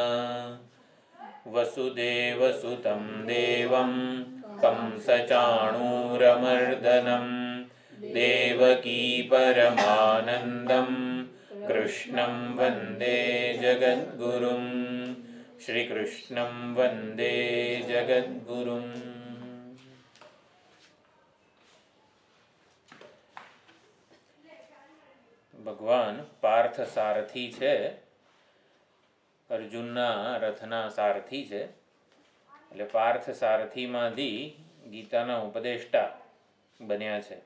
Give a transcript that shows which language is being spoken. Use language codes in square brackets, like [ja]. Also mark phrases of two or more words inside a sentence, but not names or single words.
[sa] वसुदेवसुतं देवं कंसचाणूरमर्दनं देवकी परमानन्दं कृष्णं वन्दे जगद्गुरुं श्रीकृष्णं वन्दे जगद्गुरुम्। [gu] ભગવાન પાર્થ સારથી છે, અર્જુનના રથના સારથી છે. એટલે પાર્થ સારથીમાંથી ગીતાના ઉપદેષ્ટા બન્યા છે.